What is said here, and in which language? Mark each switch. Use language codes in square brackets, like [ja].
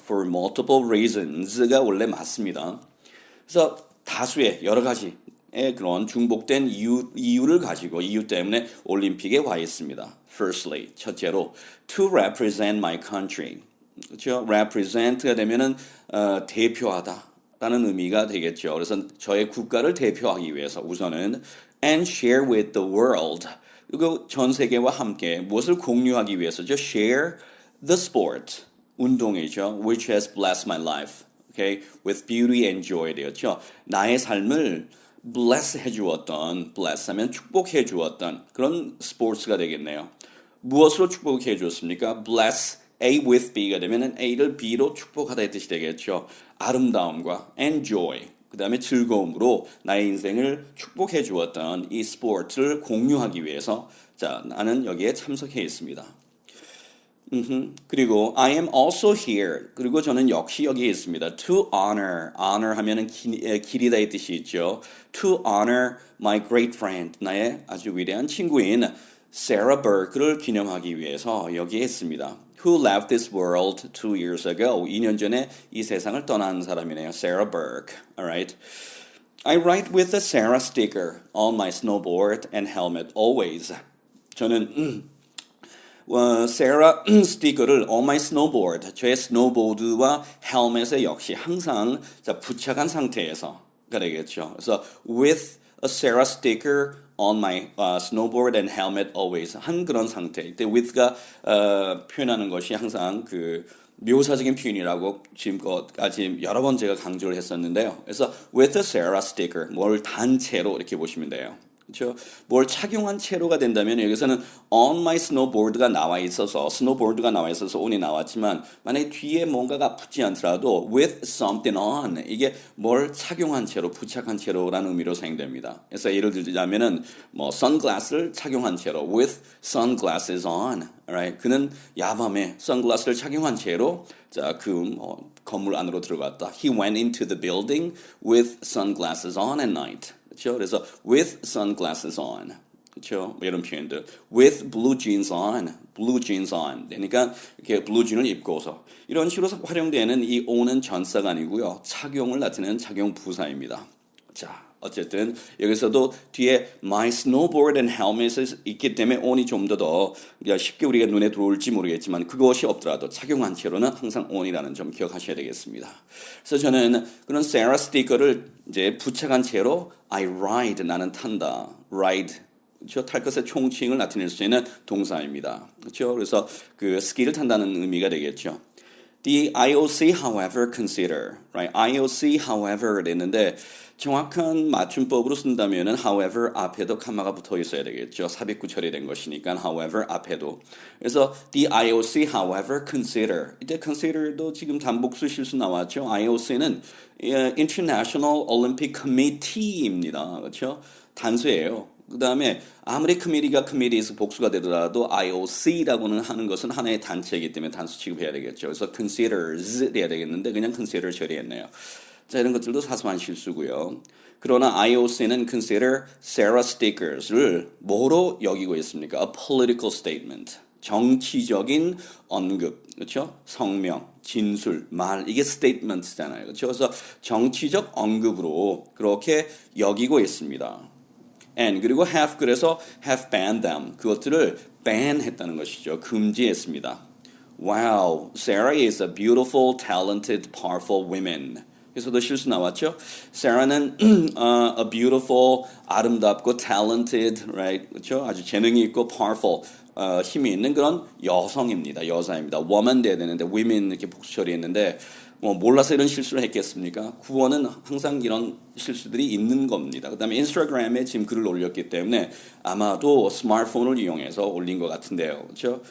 [en] For multiple reasons [ko] 가 원래 맞습니다. 그래서 다수의 여러 가지의 그런 중복된 이유를 가지고 이유 때문에 올림픽에 와 있습니다. Firstly, 첫째로 [en] to represent my country. [ko] 그렇죠? represent가 되면은 대표하다라는 의미가 되겠죠. 그래서 저의 국가를 대표하기 위해서 우선은 [en] and share with the world. [ko] 그리고 전 세계와 함께 무엇을 공유하기 위해서죠? [en] share the sport. [ko] 운동이죠. [en] which has blessed my life. Okay? with beauty and joy [ko] 되었죠. 나의 삶을 bless 해주었던, bless 하면 축복해 주었던 그런 스포츠가 되겠네요. 무엇으로 축복해 주었습니까? [en] bless A with B [ko] 가 되면 A를 B로 축복하다의 뜻이 되겠죠. 아름다움과 [en] and joy, [ko] 그 다음에 즐거움으로 나의 인생을 축복해 주었던 이 스포츠를 공유하기 위해서 자, 나는 여기에 참석해 있습니다. 그리고 [en] I am also here. [ko] 그리고 저는 역시 여기에 있습니다. [en] To honor. [ko] honor 하면은 기리다의 뜻이 있죠. [en] To honor my great friend. [ko] 나의 아주 위대한 친구인 Sarah Burke를 기념하기 위해서 여기에 있습니다. [en] Who left this world 2 years ago. [ko] 2년 전에 이 세상을 떠난 사람이네요. [en] Sarah Burke. Alright. I ride with a Sarah sticker on my snowboard and helmet always. [ko] 저는 세라 스티커를 [en] on my snowboard, [ko] 저의 스노보드와 헬멧에 역시 항상 부착한 상태에서가 되겠죠. [en] 그래서 with a Sarah sticker on my snowboard and helmet always [ko] 한 그런 상태. 이때 with가 표현하는 것이 항상 그 묘사적인 표현이라고 지금까지 여러 번 제가 강조를 했었는데요. 그래서 [en] with a Sarah sticker, [ko] 뭘 단체로 이렇게 보시면 돼요. 그렇죠? 뭘 착용한 채로가 된다면 여기서는 on my snowboard가 나와 있어서 snowboard가 나와 있어서 on이 나왔지만 만약에 뒤에 뭔가가 붙지 않더라도 [en] with something on [ko] 이게 뭘 착용한 채로 부착한 채로라는 의미로 사용됩니다. 그래서 예를 들자면은 뭐 sunglass를 착용한 채로 [en] with sunglasses on, alright? [ko] 그는 야밤에 선글라스를 착용한 채로 건물 안으로 들어갔다. [en] He went into the building with sunglasses on at night. [ko] 그렇죠? [en] 그래서 with sunglasses on, [ko] 그렇죠? 이런 표현들. [en] with blue jeans on, blue jeans on. [ko] 그러니까 이렇게 blue jeans을 입고서 이런 식으로 활용되는 이 on은 전사가 아니고요, 착용을 나타내는 착용 부사입니다. 자, 어쨌든 여기서도 뒤에 [en] my snowboard and helmet [ko] 이 있기 때문에 on이 좀 더 쉽게 우리가 눈에 들어올지 모르겠지만 그것이 없더라도 착용한 채로는 항상 on이라는 점 기억하셔야 되겠습니다. 그래서 저는 그런 세라 스티커를 이제 부착한 채로 [en] I ride, [ko] 나는 탄다. ride, 그렇죠? 탈 것의 총칭을 나타낼 수 있는 동사입니다. 그렇죠? 그래서 그 스키를 탄다는 의미가 되겠죠. [en] The IOC, however, consider, right? [ko] IOC, however, 됐는데 정확한 맞춤법으로 쓴다면은 however 앞에도 컴마가 붙어 있어야 되겠죠. 삽입구 처리된 것이니까 however 앞에도. [en] 그래서 the IOC, however, consider. [ko] 이때 consider도 지금 단복수 실수 나왔죠. IOC는 International Olympic Committee입니다. 그렇죠? 단수예요. 그 다음에 아무리 committee에서 복수가 되더라도 IOC라고는 하는 것은 하나의 단체이기 때문에 단수 취급해야 되겠죠. 그래서 considers 해야 되겠는데 그냥 consider 처리했네요. 자, 이런 것들도 사소한 실수고요. 그러나 IOC는 [en] consider Sarah stickers [ko] 를 뭐로 여기고 있습니까? [en] A political statement. [ko] 정치적인 언급, 그렇죠? 성명, 진술, 말, 이게 statement잖아요. 그렇죠? 그래서 정치적 언급으로 그렇게 여기고 있습니다. [en] and 그리고 have, 그래서 have banned them, [ko] 그것들을 [en] ban 했다는 것이죠. [ko] 금지했습니다. [en] Wow, Sarah is a beautiful, talented, powerful woman. [ko] 그래서도 실수 나왔죠. [en] Sarah는 a beautiful, [ko] 아름답고 [en] talented, right? [ko] 그렇죠? 아주 재능이 있고 powerful, 힘이 있는 그런 여성입니다. 여자입니다. woman 돼야 되는데 women 이렇게 복수 처리했는데 뭐 몰라서 이런 실수를 했겠습니까? 구원은 항상 이런 실수들이 있는 겁니다. 그 다음에 인스타그램에 지금 글을 올렸기 때문에 아마도 스마트폰을 이용해서 올린 것 같은데요. 그렇죠?